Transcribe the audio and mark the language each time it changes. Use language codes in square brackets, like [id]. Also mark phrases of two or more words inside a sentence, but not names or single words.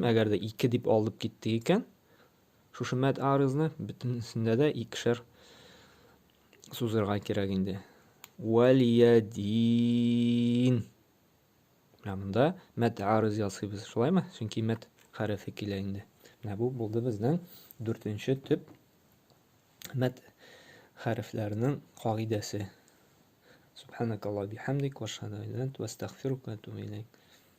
[tt] Әгәр дә 2 дип алып китте икән, шушы мәт арызны бөтенсендә дә 2-шәр сузырга кирәк инде. Валиядин. Менә монда мәт арыз ясыйбыз, шулаймы? Чөнки мәт хәрефе килә инде. Менә бу булды безнең 4-нче төп мәт хәрефләренең кагыйдәсе. [ar] سبحانك اللهم بحمدك وأشهد أن لا إله إلا أنت وأستغفرك وأتوب إليك.